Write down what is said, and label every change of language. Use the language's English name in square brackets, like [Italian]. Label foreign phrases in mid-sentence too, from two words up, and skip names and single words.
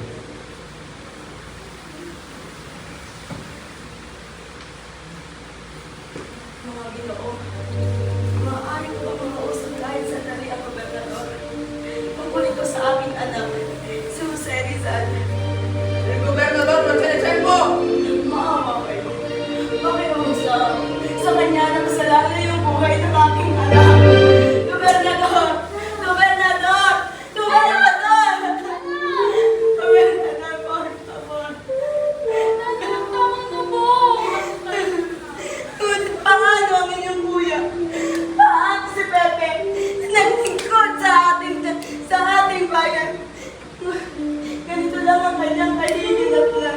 [Filipino] Mga Ginoo, maaari ko ba kumausap kahit sandali ang gobernador? Tungkol ito sa aking anak, si Jose Rizal. Gobernador, magkalisan mo! Maawa kayo. Pakiusap. Sa kanya na kasalanan yung buhay ng aking anak. Gobernador! Gobernador! Gobernador! Gobernador, [Spanish] por favor. [Filipino] Tawag na po. Ngunit paano ang inyong kuya? Paano si Pepe? Naglingkod sa ating bayan. Ganito lang ang kanyang kahihinat na.